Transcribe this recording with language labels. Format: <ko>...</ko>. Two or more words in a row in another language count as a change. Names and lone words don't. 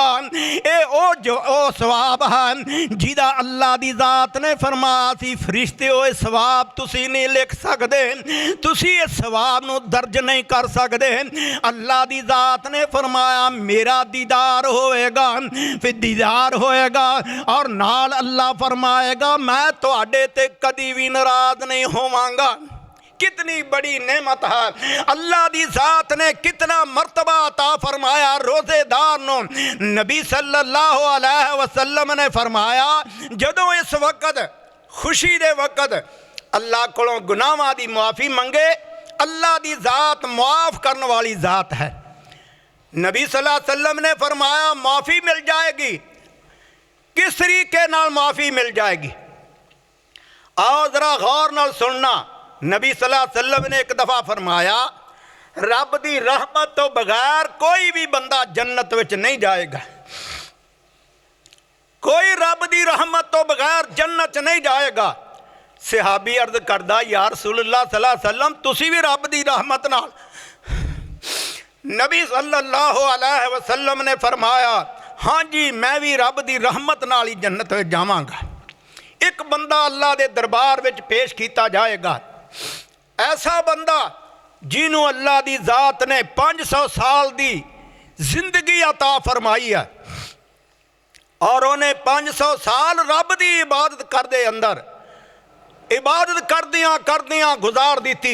<pa>اے او ثواب ہے جیہدا اللہ دی ذات نے فرمایا سی فرشتے او ثواب تسی نہیں لکھ سکتے، تسی اس ثواب نوں درج نہیں کر سکتے. اللہ دی ذات نے فرمایا میرا دیدار ہوئے گا، فیر دیدار ہوئے گا اور نال اللہ فرمائے گا میں تہاڈے تے کدی بھی ناراض نہیں ہوواں گا. کتنی بڑی نعمت ہے. اللہ دی ذات نے کتنا مرتبہ عطا فرمایا روزیدار نوں. نبی</pa> <ar>صلى الله عليه وسلم</ar> <pa>نے فرمایا جدوں اس وقت خوشی دے وقت اللہ کولوں گناہاں دی معافی منگے، اللہ دی ذات معاف کرنے والی ذات ہے. نبی</pa> <ar>صلى الله عليه وسلم</ar> <pa>نے فرمایا معافی مل جائے گی. کس طریقے نال معافی مل جائے گی? آؤ ذرا غور نال سننا. نبی</pa> <ar>صلى الله عليه وسلم</ar> <pa>نے ایک دفعہ فرمایا رب دی رحمت توں بغیر کوئی بھی بندہ جنت وچ نہیں جائے گا. کوئی رب دی رحمت توں بغیر جنت چ نہیں جائے گا. صحابی عرض کردا</pa> <ar>يا رسول الله صلى الله عليه وسلم</ar> <pa>تسی بھی رب دی رحمت نال. نبی</pa> <ar>صلى الله عليه وسلم</ar> <pa>نے فرمایا ہاں جی میں بھی رب دی رحمت نال ہی جنت وچ جاواں گا. ایک بندہ اللہ دے دربار وچ پیش کیتا جائے گا، ایسا بندہ جنہوں اللہ دی ذات نے 500 سال دی زندگی عطا فرمائی ہے اور انہیں 500 سال رب دی عبادت کردے اندر عبادت کردیاں گزار دی.</pa>